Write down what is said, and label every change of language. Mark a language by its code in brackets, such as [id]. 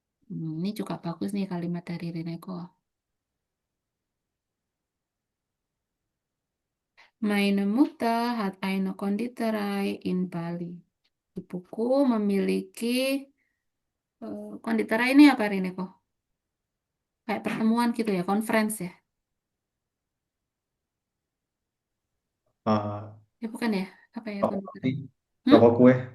[id] Ini juga bagus nih kalimat dari Rineko. [de] Meine Mutter hat eine Konditorei in Bali. [id] Ibuku memiliki konditorei ini apa Rineko? Kayak pertemuan gitu ya, conference ya? Ah, Ya bukan ya? Apa ya toko konditorei? toko kue,